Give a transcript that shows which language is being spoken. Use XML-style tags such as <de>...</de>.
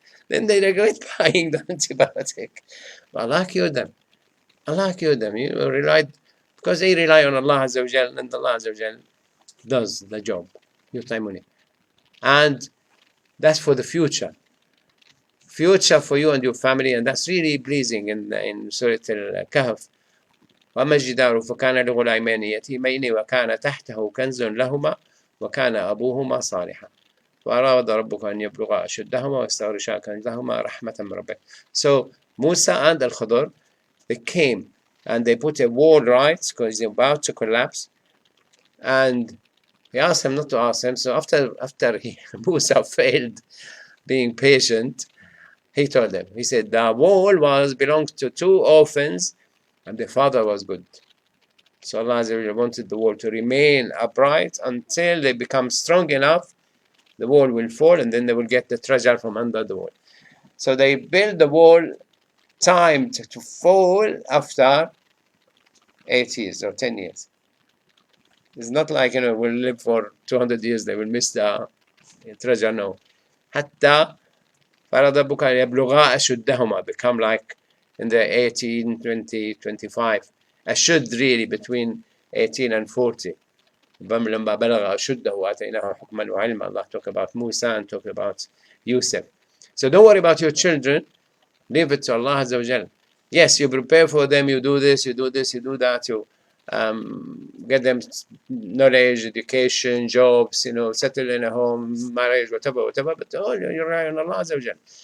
<en>Then they regret buying the antibiotic. But Allah cured them. Allah cured them. You relied, because they rely on Allah Azza wa Jal, and Allah Azza wa Jal does the job. And that's for the future. Future for you and your family, and that's really pleasing in Surah Al-Kahf.</en> <ar>وأما الجدار فكان لغلامين يتيمين وكان تحته كنز لهما وكان أبوهما صالحا وأراد ربك أن يبلغا أشدهما ويستخرجا كنزهما رحمة من ربك.</ar> <en>So Musa and Al-Khidr, they came and they put a wall right because they're about to collapse, and he asked him not to ask him. So after Musa failed being patient, he told them, he said, the wall belonged to 2 orphans and the father was good. So Allah wanted the wall to remain upright until they become strong enough. The wall will fall and then they will get the treasure from under the wall. So they built the wall timed to fall after 8 years or 10 years. It's not like, we'll live for 200 years, they will miss the treasure. No.</en> <ar>حتى فرض ربك أن يبلغا أشدهما,</ar> <en>become like in the 18, 20, 25. Ashud really between 18 and 40.</en> <ar>لما بلغ أشده وآتيناه حكما وعلما.</ar> <en>Allah talk about Musa and talk about Yusuf. So don't worry about your children. Leave it to Allah Azza wa Jal. Yes, you prepare for them, you do this, you do this, you do that, you get them knowledge, education, jobs, settle in a home, marriage, whatever, but all you rely on Allah Azza wa Jal.</en>